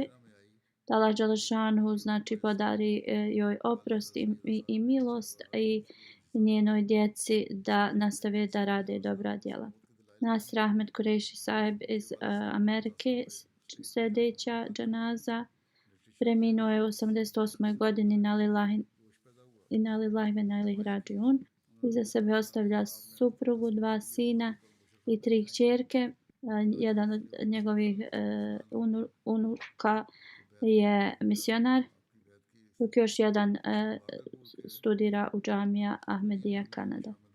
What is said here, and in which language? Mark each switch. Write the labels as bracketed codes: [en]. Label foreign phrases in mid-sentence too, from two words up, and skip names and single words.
[bs] Da Allah dželešanuhu znači podari joj oprost i milost i njenoj djeci da nastave da rade dobra djela. Nasir Ahmed Kureiši Sahib iz Amerike, sljedeća dženaza, preminuo je u 88. [ar] godini نا لله من إليه راجعون. [bs] Iza sebe ostavlja suprugu, 2 sina i 3 kćerke. Jedan od njegovih unuka je misionar, dok još jedan studira u džamija Ahmedija, Kanada.